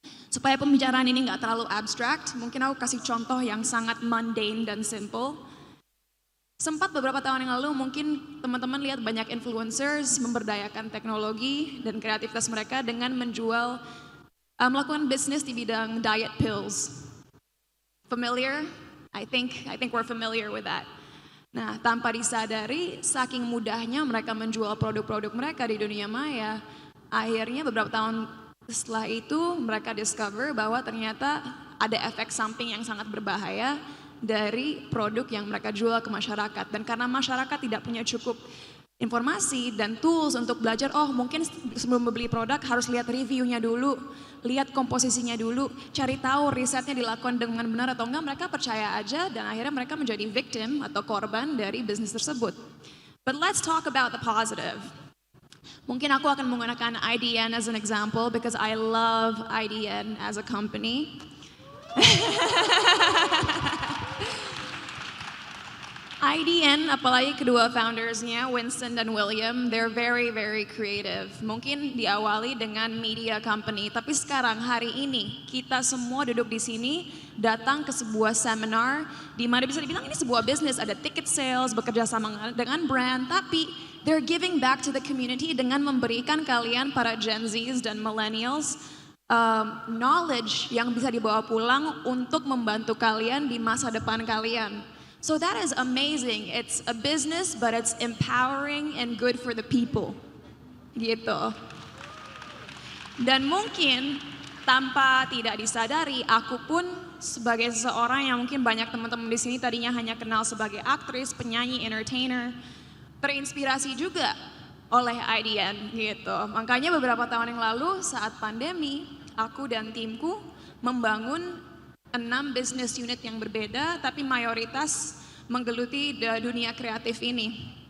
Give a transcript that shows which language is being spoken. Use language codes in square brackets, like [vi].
[id] Supaya pembicaraan ini nggak terlalu abstrak, mungkin aku kasih contoh yang sangat mundane dan simple. Sempat beberapa tahun yang lalu mungkin teman-teman lihat banyak influencers memberdayakan teknologi dan kreativitas mereka dengan menjual melakukan bisnis di bidang diet pills. Familiar? [en] I think we're familiar with that. [id] Nah, tanpa disadari, saking mudahnya mereka menjual produk-produk mereka di dunia maya, akhirnya beberapa tahun setelah itu mereka discover bahwa ternyata ada efek samping yang sangat berbahaya dari produk yang mereka jual ke masyarakat. Dan karena masyarakat tidak punya cukup informasi dan tools untuk belajar, oh mungkin sebelum membeli produk harus lihat reviewnya dulu, lihat komposisinya dulu, cari tahu risetnya dilakukan dengan benar atau enggak, mereka percaya aja dan akhirnya mereka menjadi victim atau korban dari bisnis tersebut. [en] But let's talk about the positive. [id] Mungkin aku akan menggunakan IDN [en] as an example because I love IDN as a company. [id] IDN, apalagi kedua foundersnya, Winston dan William, [en] they're very, very creative. [id] Mungkin diawali dengan media company, tapi sekarang hari ini kita semua duduk di sini, datang ke sebuah seminar, di mana bisa dibilang ini sebuah bisnis, ada ticket sales, bekerja sama dengan brand, tapi [en] they're giving back to the community [id] dengan memberikan kalian para Gen Zs dan Millennials knowledge yang bisa dibawa pulang untuk membantu kalian di masa depan kalian. [en] So that is amazing. It's a business, but it's empowering and good for the people. [id] Gitu. Dan mungkin tanpa tidak disadari, aku pun sebagai seseorang yang mungkin banyak teman-teman di sini tadinya hanya kenal sebagai aktris, penyanyi, entertainer, terinspirasi juga oleh IDN gitu. Makanya beberapa tahun yang lalu saat pandemi, aku dan timku membangun 6 business unit yang berbeda, tapi mayoritas menggeluti dunia kreatif ini.